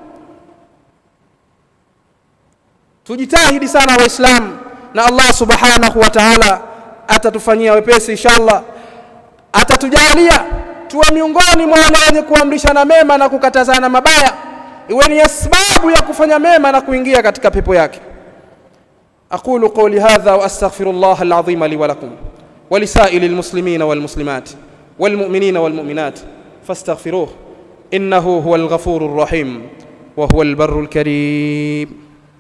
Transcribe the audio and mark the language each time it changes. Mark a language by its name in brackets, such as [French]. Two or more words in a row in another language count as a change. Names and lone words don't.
[Swahili] Tujitahidi sana Waislamu, na Allah [Arabic] سبحانه وتعالى [Swahili] atatufanyia wepesi inshallah. Atatujalia tuwe miongoni mwa wale wenye kuamrishana mema na kukatazana mabaya, iwe ni sababu ya kufanya mema na kuingia katika pepo yake. [Arabic] أقول قولي هذا وأستغفر الله العظيم لي ولكم ولسائر المسلمين والمسلمات والمؤمنين والمؤمنات فاستغفروه إنه هو الغفور الرحيم وهو البر الكريم.